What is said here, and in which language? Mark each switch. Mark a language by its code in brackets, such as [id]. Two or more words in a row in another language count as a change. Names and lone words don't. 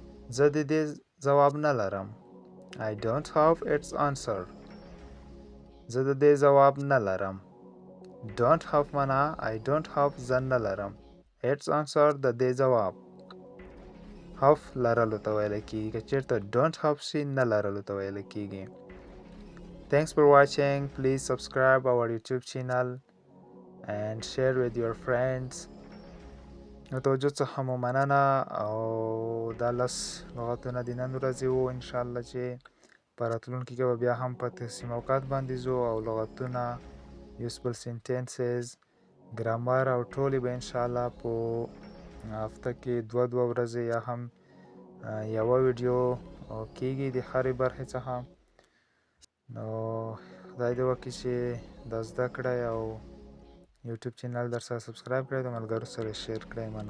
[ps] زه د دې ځواب نه لرم. [en] I don't have its answer. [ps] زه د دې ځواب نه لرم. [en] Don't have [ps] معنا [en] I don't have [ps] زه نه لرم. [en] Its answer [ps] د دې ځواب. have لرلو ته ویل کېږي. که چېرته [en] don't have [ps] شي نه لرلو ته ویل کېږي. [en] Thanks for watching. Please subscribe our YouTube channel and share with your friends. [ps] د توجه څخه مو مننه او دا 10 لغتونه د نن ورځې وو. انشاءالله چې په راتلونکي کې به بیا هم په داسې موقعات باندې ځو او لغتونه [en] useful sentences [ps] ګرامر او ټولې به انشاءالله په هفته کې دوه ورځې یا هم یوه ویډیو کېږي د هرې برخې څخه. نو خدای دې وکړي چې دا زده کړئ او یوټیوب چینل در سره سبسکرایب کړئ، د ملګرو سره شیر کړئ.